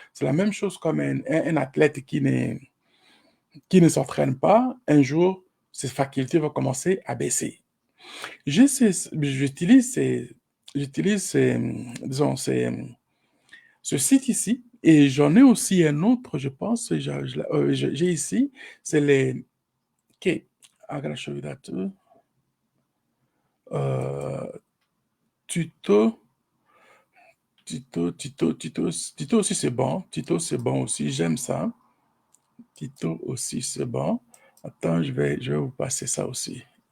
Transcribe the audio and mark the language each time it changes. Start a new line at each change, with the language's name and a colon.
French: C'est la même chose comme un athlète qui ne s'entraîne pas. Un jour, ses facultés vont commencer à baisser. J'utilise disons, ce site ici Et j'en ai aussi un autre, je pense, j'ai ici, c'est les...
English: OK, I gotta show you that too.
French: Euh, tuto, Tito aussi c'est bon. Tito c'est bon aussi, j'aime ça. Tito aussi c'est bon. Attends, je vais vous passer ça aussi.